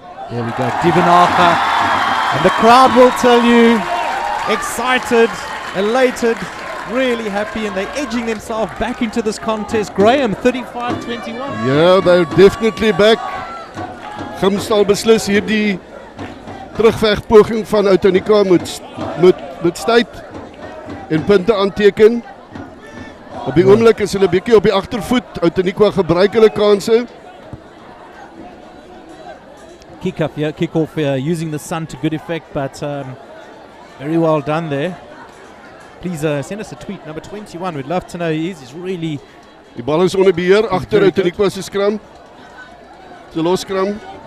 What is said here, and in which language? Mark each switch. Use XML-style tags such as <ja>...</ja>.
<en>There we go, Outeniqua. And the crowd will tell you, excited, elated, really happy, and they're edging themselves back into this contest. Graham, 35-21. Yeah, they're definitely back.</en> <af>Gim sal beslis hierdie terugvegpoging van Outeniqua moet stuit en punte aanteken. Op die oomblik is hulle bietjie op die agtervoet. Outeniqua gebruik hulle kansse.</af> <en>Kick-off using the sun to good effect, but very well done there. Please send us a tweet, number 21. We'd love to know who he is. He's really...</en> <af>Die bal is onder beheer agter Outeniqua se skram. Se los skram.</af>